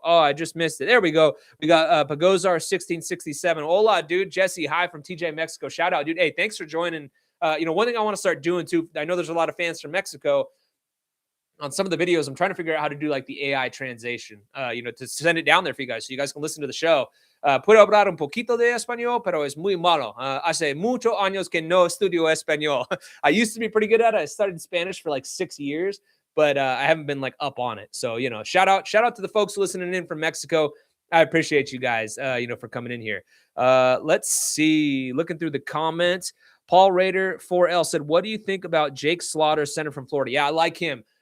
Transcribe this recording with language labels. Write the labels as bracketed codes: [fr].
[en] Oh, I just missed it. There we go. We got Pagozar1667. Hola, dude. Jesse, hi from TJ Mexico. Shout-out, dude. Hey, thanks for joining. One thing I want to start doing, too, I know there's a lot of fans from Mexico. On some of the videos, I'm trying to figure out how to do like the AI translation, to send it down there for you guys so you guys can listen to the show. [es] Puedo hablar un poquito de español, pero es muy malo. Hace muchos años que no estudio español. [en] I used to be pretty good at it. I studied Spanish for like 6 years, but I haven't been like up on it. So, shout out to the folks listening in from Mexico. I appreciate you guys, for coming in here. Let's see. Looking through the comments. Paul Rader 4L said, what do you think about Jake Slaughter, center from Florida? Yeah, I like him.